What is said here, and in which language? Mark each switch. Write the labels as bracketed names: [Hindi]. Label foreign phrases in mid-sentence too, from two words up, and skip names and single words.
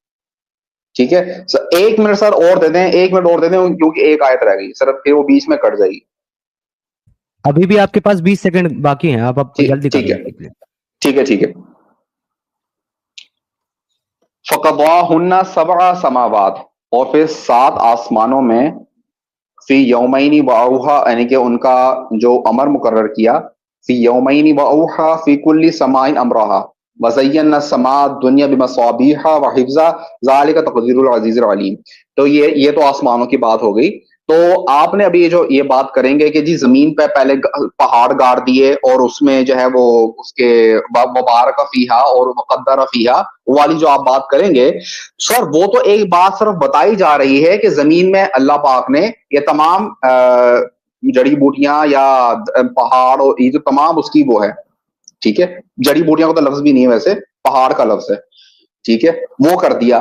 [Urdu] ٹھیک ہے سر، 1 منٹ سر اور دے دیں، 1 منٹ اور دے دیں، کیونکہ ایک آیت رہ گئی سر، پھر وہ بیچ میں کٹ جائے گی. ابھی بھی آپ کے پاس 20 سیکنڈ باقی ہیں، آپ جلدی کر لیجیے. ٹھیک ہے. [Arabic] فقضاهن سبع سماوات, [Urdu] اور پھر 7 آسمانوں میں, [Arabic] في يومين وأوحى, [Urdu] یعنی کہ ان کا جو امر مقرر کیا, [Arabic] في يومين وأوحى في كل سماء أمرها وزينا السماء الدنيا بمصابيح وحفظا ذلك تقدير العزيز العليم. [Urdu] تو یہ تو آسمانوں کی بات ہو گئی۔ تو آپ نے ابھی یہ بات کریں گے کہ جی زمین پہ پہلے پہاڑ گاڑ دیے، اور اس میں جو ہے وہ اس کے [Arabic] وبارك فيها [Urdu] और [Arabic] مقدر فيها [Urdu] والی جو آپ بات کریں گے، سر وہ تو ایک بات صرف بتائی جا رہی ہے کہ زمین میں اللہ پاک نے یہ تمام جڑی بوٹیاں یا پہاڑ، اور یہ جو تمام اس کی وہ ہے، ٹھیک ہے، جڑی بوٹیاں کا تو لفظ بھی نہیں ہے ویسے، پہاڑ کا لفظ ہے، ٹھیک ہے، وہ کر دیا.